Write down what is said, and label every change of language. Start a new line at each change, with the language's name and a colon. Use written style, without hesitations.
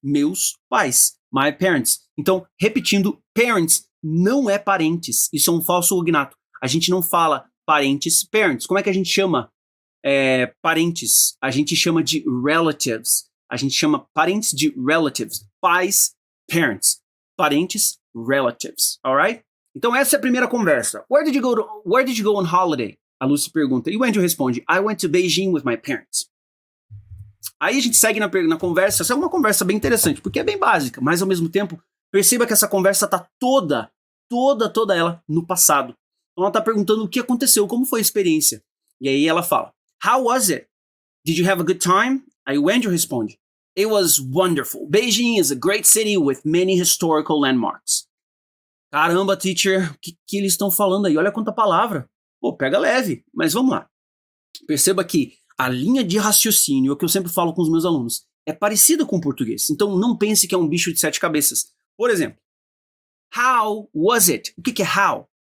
Portuguese: Meus pais.
English: My parents.
Portuguese: Então, repetindo, parents não é parentes. Isso é um falso cognato. A gente não fala parentes, parents. Como é que a gente chama parentes, a gente chama de relatives. A gente chama parentes de relatives. Pais, parents. Parentes, relatives. Alright? Então essa é a primeira conversa.
English: Where did you go on holiday?
Portuguese: A Lucy pergunta. E o Andrew responde,
English: I went to Beijing with my parents.
Portuguese: Aí a gente segue na conversa. Essa é uma conversa bem interessante, porque é bem básica, mas ao mesmo tempo, perceba que essa conversa tá toda ela no passado. Então ela tá perguntando o que aconteceu, como foi a experiência. E aí ela fala,
English: How was it? Did you have a good time?
Portuguese: Aí o Andrew responde,
English: It was wonderful. Beijing is a great city with many historical landmarks.
Portuguese: Caramba, teacher, o que eles estão falando aí? Olha quanta palavra. Pô, pega leve, mas vamos lá. Perceba que a linha de raciocínio, é o que eu sempre falo com os meus alunos, é parecida com o português. Então não pense que é um bicho de 7 cabeças. Por exemplo,
English: how was it?
Portuguese: O que é how?